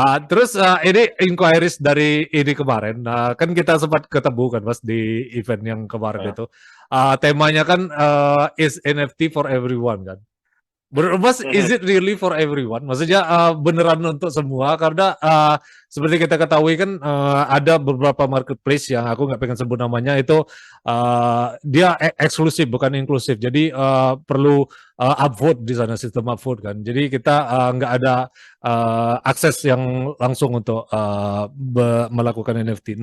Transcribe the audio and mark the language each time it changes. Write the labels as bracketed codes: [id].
[id] Terus ini inquiries dari ini kemarin. Kan kita sempat ketemu kan Mas di event yang kemarin itu. Temanya kan [en] is NFT for everyone [id] kan. Menurut Mas, [en] is it really for everyone? [id] Maksudnya beneran untuk semua? Karena seperti kita ketahui kan ada beberapa marketplace yang aku nggak pengen sebut namanya itu dia eksklusif bukan inklusif. Jadi perlu upvote di sana sistem upvote kan. Jadi kita nggak ada akses yang langsung untuk melakukan NFT.